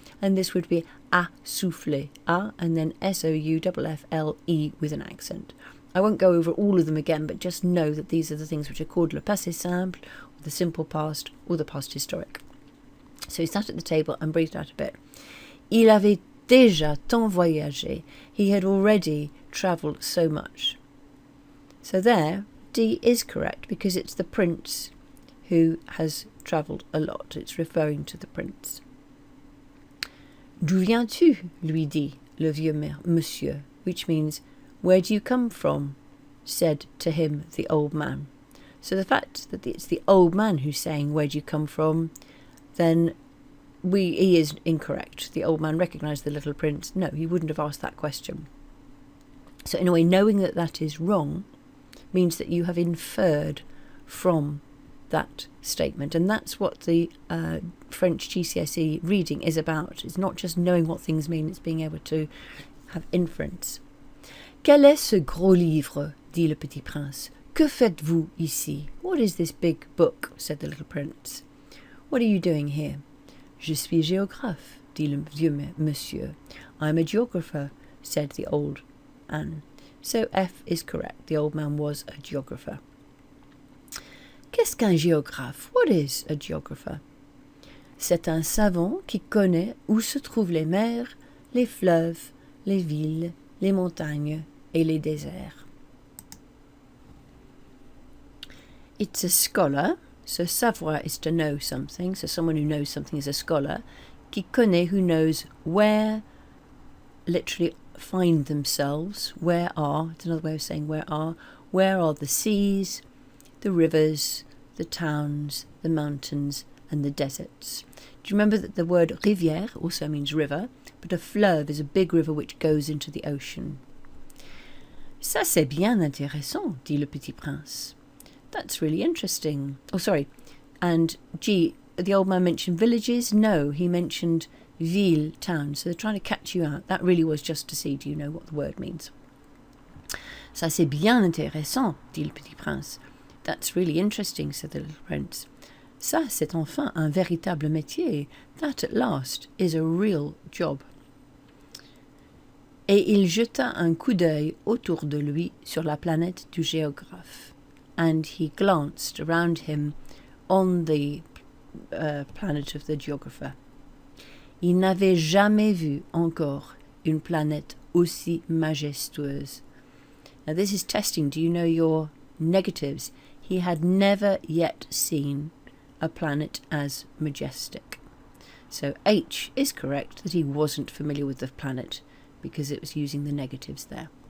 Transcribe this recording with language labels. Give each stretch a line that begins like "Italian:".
English: And this would be a soufflé, a, and then SOUFFLE with an accent. I won't go over all of them again, but just know that these are the things which are called le passé simple, or the simple past, or the past historic. So he sat at the table and breathed out a bit.
French: Il avait déjà tant voyagé.
English: He had already travelled so much. So there, D is correct because it's the prince who has travelled a lot. It's referring to the prince.
French: D'où viens-tu? Lui dit le vieux monsieur,
English: which means, where do you come from? Said to him the old man. So the fact that it's the old man who's saying, where do you come from, then he is incorrect. The old man recognised the little prince. No, he wouldn't have asked that question. So in a way, knowing that that is wrong means that you have inferred from that statement, and that's what the French GCSE reading is about. It's not just knowing what things mean, it's being able to have inference.
French: Quel est ce gros livre? Dit le petit prince. Que faites-vous ici?
English: What is this big book? Said the little prince. What are you doing here?
French: Je suis géographe, dit le vieux monsieur.
English: I'm a geographer, said the old man. So F is correct. The old man was a geographer.
French: Qu'est-ce qu'un géographe?
English: What is a geographer?
French: C'est un savant qui connaît où se trouvent les mers, les fleuves, les villes, les montagnes et les déserts.
English: It's a scholar, so savoir is to know something, so someone who knows something is a scholar.
French: Qui connaît,
English: who knows where, literally find themselves, where are, it's another way of saying where are the seas, the rivers, the towns, the mountains, and the deserts. Do you remember that the word rivière also means river, but a fleuve is a big river which goes into the ocean.
French: Ça c'est bien intéressant, dit le petit prince.
English: That's really interesting. Oh, sorry. And G, the old man mentioned villages. No, he mentioned ville, town. So they're trying to catch you out. That really was just to see, do you know what the word means?
French: Ça c'est bien intéressant, dit le petit prince.
English: That's really interesting, said the little prince.
French: Ça c'est enfin un véritable métier.
English: That at last is a real job.
French: Et il jeta un coup d'œil autour de lui sur la planète du géographe.
English: And he glanced around him on the planet of the geographer.
French: Il n'avait jamais vu encore une planète aussi majestueuse.
English: Now this is testing. Do you know your negatives? He had never yet seen a planet as majestic. So H is correct, that he wasn't familiar with the planet because it was using the negatives there.